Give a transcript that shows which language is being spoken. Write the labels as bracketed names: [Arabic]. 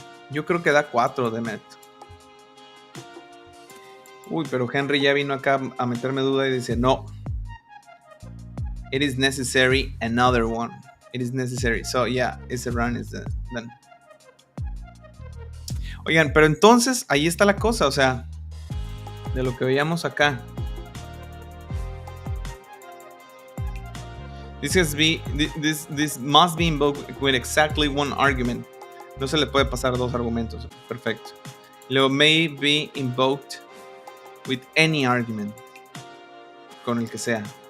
[Spanish] Yo creo que da 4 de Met. Uy, pero Henry ya vino acá a meterme duda y dice, no. [English] It is necessary another one. It is necessary. So, yeah, it's a run is done. [Spanish] Oigan, pero entonces, ahí está la cosa, o sea, de lo que veíamos acá. [English] This must be invoked with exactly one argument. [Spanish] No se le puede pasar 2 argumentos. Perfecto. Luego, [English] may be invoked with any argument. [Spanish] Con el que sea.